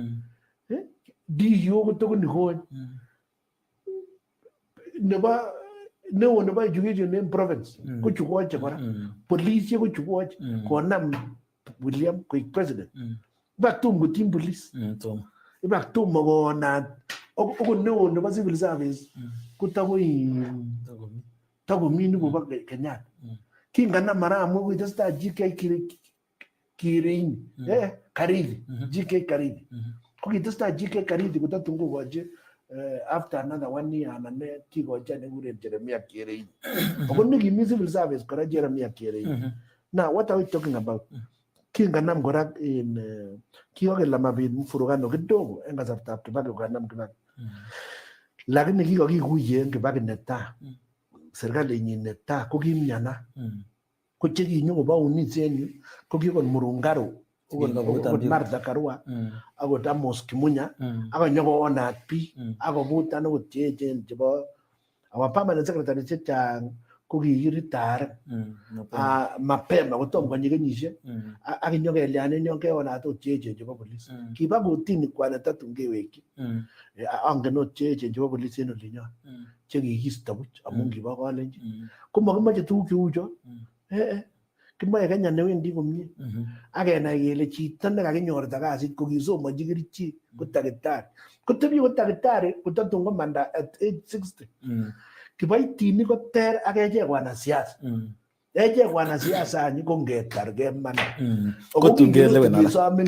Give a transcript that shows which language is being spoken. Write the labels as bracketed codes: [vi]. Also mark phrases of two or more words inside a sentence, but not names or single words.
[kln] DO ko tugul nikonye neo nebo education en province ko chukoche kora police ko chukoche konam William koik president iba tum kotim police iba tum konat ako neo nebo [en] civil service [kln] ko takomi nikobo Kenyatta kinganam maramu ko testai GK Karidi ko kitestai GK Karidi kotatun kokochi [en] after another 1 year [kln] anan ne kikochi nekikuren Jeremiah Kierei ako nekimi [en] civil service [kln] kora Jeremiah Kierei. [en] Now what are we talking about? [kln] Kinganam kora in kikokela mabit [sw] mfurugano kidogo [kln] en kasartab Kibaki kokanam Kibaki lakini kikokikuye en Kibaki netaa serikalinyin netaa ko kimnyana ko chekinyo kobo unis en yu ko kikon Murungaru akot Martha Karua akot Amos Kimunya akonyokoonat biik akobutan akot cheechen chebo [en] our permanent secretary [kln] chechang ko kikiritare mapema kotom konyi kenyisiek ak inyokelianen yon keonat ot cheechen chebo police kiba kotini kwane tatun kewekyi angen ot cheechen chebo police en olinyon chekikisto buch amun kibo kalenjin ko makimoche tuguk cheu chon kimoche Kenya newendi komie akenai kele chito nekakinyorta kasit ko kisomonchi kerichek ko takitari kotebi ko takitari kotatun komanda [en] at age 60 [kln] kiboitinik ko ter ak echek wanasiasa echek wanasiasa any ko ngetar kemana kotungelewenasome